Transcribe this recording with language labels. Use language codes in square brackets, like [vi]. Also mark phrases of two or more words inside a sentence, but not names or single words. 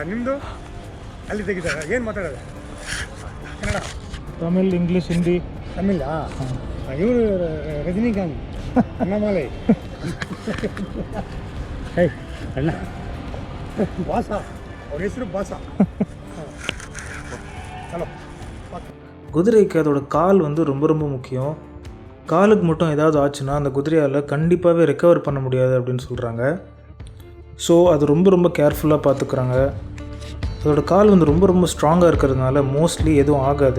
[kn] ನಿಮ್ಮದು ಅಲ್ಲಿ ತೆಗಿತಾರ? ಏನು ಮಾತಾಡೋದು? ಕನ್ನಡ, ತಮಿಳ್, ಇಂಗ್ಲೀಷ್, ಹಿಂದಿ. ತಮಿಳಾ? ಇವರು ರಜನಿಕಾಂತ್ ಅಣ್ಣಮಾಲೈ. ಹೇ ಅಣ್ಣ ಬಾಸ, ಅವ್ರ ಹೆಸರು ಬಾಸ. ಚಲೋ [ta] குதிரைக்கு அதோட கால் வந்து ரொம்ப ரொம்ப முக்கியம். காலுக்கு மட்டும் ஏதாவது ஆச்சுன்னா அந்த குதிரையால் கண்டிப்பாகவே ரெக்கவர் பண்ண முடியாது அப்படின்னு சொல்கிறாங்க. ஸோ அது ரொம்ப ரொம்ப கேர்ஃபுல்லாக பார்த்துக்குறாங்க. அதோட கால் வந்து ரொம்ப ரொம்ப ஸ்ட்ராங்காக இருக்கிறதுனால மோஸ்ட்லி எதுவும் ஆகாது.